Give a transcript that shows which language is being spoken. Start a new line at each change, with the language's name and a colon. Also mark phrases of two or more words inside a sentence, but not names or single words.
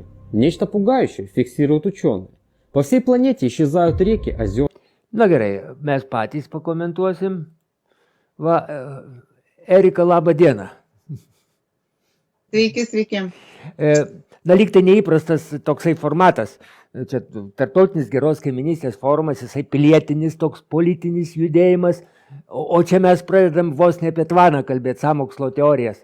Russian: Нечто пугающее фиксируют ученые. По всей планете исчезают реки, озера.
Lithuanian: Na gerai, mes patys pakomentuosim. Va, Erika, laba diena. Sveiki, sveiki. Na, lyg tai neįprastas toksai formatas. Čia tarptautinis geros kaiminystės forumas, jisai pilietinis toks politinis judėjimas, o čia mes pradedam vos ne apie tvaną kalbėti, sąmokslo teorijas.